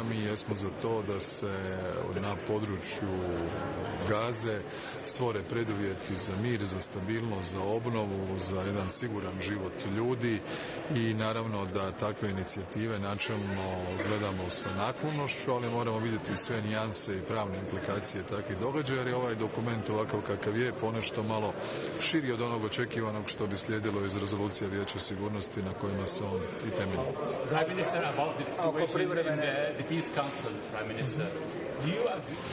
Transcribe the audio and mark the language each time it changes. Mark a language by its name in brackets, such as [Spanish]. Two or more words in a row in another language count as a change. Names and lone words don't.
[Croatian] Mi jesmo za to da se na području Gaze stvore preduvjeti za mir, za stabilnost, za obnovu, za jedan siguran život ljudi i naravno da takve inicijative načelno gledamo sa naklonošću, ali moramo vidjeti sve nijanse i pravne implikacije takvih događaja, jer je ovaj dokument ovakav kakav je ponešto malo širi od onog očekivanog što bi slijedilo iz rezolucija Vijeća sigurnosti na kojima se on i temelji. [English] Prime Minister, about the situation in the Peace Council, Prime Minister, do you agree?